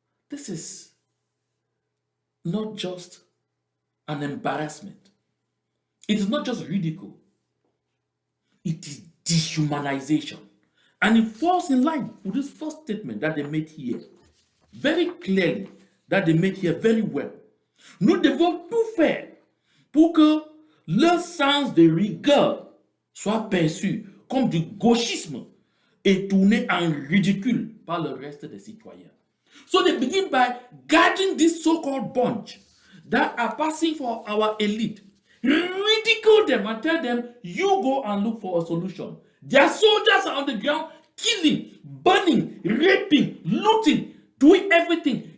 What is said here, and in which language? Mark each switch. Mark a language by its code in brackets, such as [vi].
[en] This is not just an embarrassment. It is not just ridicule. It is dehumanization. And it falls in line with this first statement that they made here. Very clearly, that they made here very well. [fr] Nous devons tout faire pour que le sens de rigueur soit perçu comme du gauchisme et tourné en ridicule par le reste des citoyens. [en] So they begin by guarding this so-called bunch that are passing for our elite, ridicule them and tell them, you go and look for a solution. Their soldiers are on the ground killing, burning, raping, looting, doing everything.